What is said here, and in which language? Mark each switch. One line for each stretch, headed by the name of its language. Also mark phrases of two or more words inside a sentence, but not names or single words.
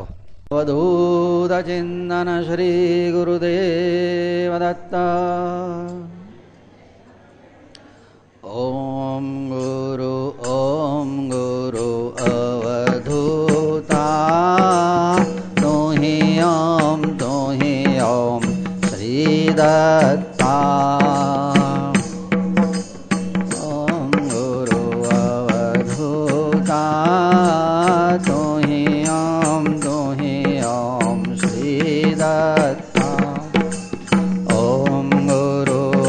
Gujarati: અવધૂત ચિંતન શ્રી ગુરુદેવ દત્તા.
Sanskrit: ઓમ ગુરુ અવધૂત ॐ श्रीदत्ता ॐ गुरु अवधूता तुहि ॐ श्रीदत्ता ॐ गुरु